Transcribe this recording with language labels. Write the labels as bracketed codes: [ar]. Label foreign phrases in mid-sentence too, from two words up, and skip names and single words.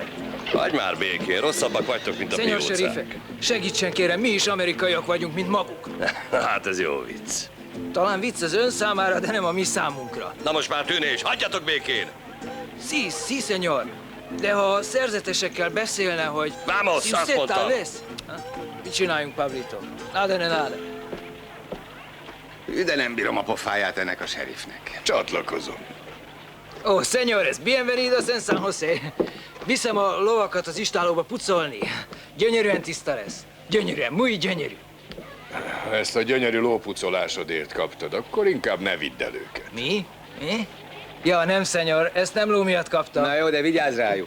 [hu] Hagyj már békén, rosszabbak vagytok, mint a Señor piócák. sheriffek, segítsen kérem, mi is amerikaiak vagyunk, mint maguk. Hát ez jó vicc. Talán vicc az ön számára, de nem a mi számunkra. Na most már tűnés, hagyjatok békén! [es] Sí, señor. [hu] De ha szerzetesekkel beszélne, hogy... [es] Vamos, si [hu] azt [es] usted [hu] mondtam. [es] tal vez. [hu] Mit csináljunk, [es] Pablito? Nada ne nada. [hu] De nem bírom a pofáját ennek a sheriffnek. Csatlakozom. [es] Oh, señores, bienvenidos en San José. [hu] Viszem a lovakat az istálóba pucolni. Gyönyörűen tiszta lesz. Gyönyörűen, muy gyönyörű. Ezt a gyönyörű lópucolásodért kaptad, akkor inkább ne vidd el őket. Mi? Mi? Ja, nem, señor, ezt nem ló miatt kaptam. Na jó, de vigyázz rájuk.